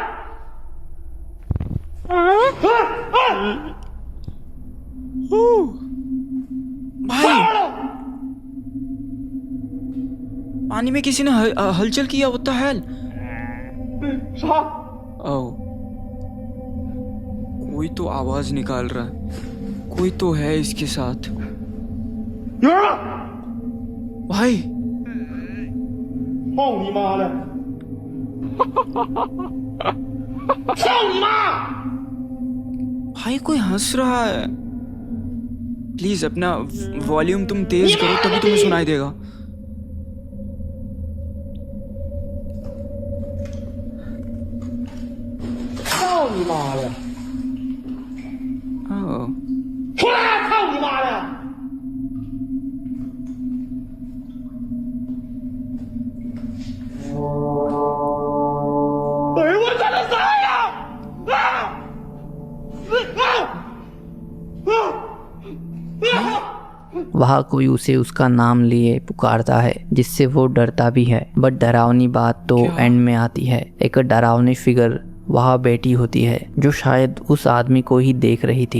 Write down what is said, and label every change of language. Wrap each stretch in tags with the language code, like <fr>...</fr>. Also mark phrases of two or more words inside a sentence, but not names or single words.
<hi>भाई पानी में किसी ने हलचल किया।</hi> <en>What the hell?</en> <hi>ओह, कोई तो आवाज निकाल रहा है, कोई तो है इसके साथ। भाई</hi> <zh>操你妈的！操你妈！</zh> <hi>भाई कोई हंस रहा है। प्लीज अपना वॉल्यूम तुम तेज करो तभी तुम्हें सुनाई देगा। ओह,</hi> <zh>出来！操你妈的！ 哎，我在那啥呀！</zh> <hi>वहाँ कोई उसे उसका नाम लिए पुकारता है, जिससे वो डरता भी है। बट डरावनी बात तो एंड में आती है। एक डरावनी फिगर वहाँ बैठी होती है जो शायद उस आदमी को ही देख रही थी।</hi>